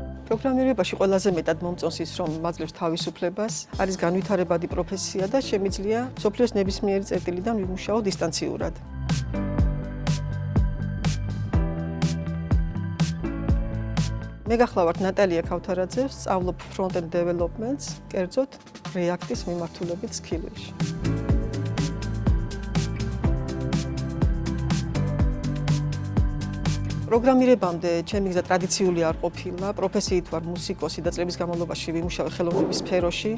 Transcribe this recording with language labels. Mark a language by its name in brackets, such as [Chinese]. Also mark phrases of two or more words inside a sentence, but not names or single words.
[Georgian] პროგრამირებაში ყველაზე მეტად მომწონს ის, რომ მაძლევს თავისუფლებას, არის განვითარებადი პროფესია და შემიძლია მსოფლიოს ნებისმიერი წერტილიდან ვიმუშაო დისტანციურად. მე გახლავართ ნატალია ქავთარაძე, სწავლობ [English] front-end development- [Georgian] ს, კერძოდ React-ის მიმართულებით Skillwell-ში. პროგრამირებამდე ჩემი გზა ტრადიციული არ ყოფილა, პროფესიით ვარ მუსიკოსი და წლების განმავლობაში ვიმუშავე ხელოვნების სფეროში.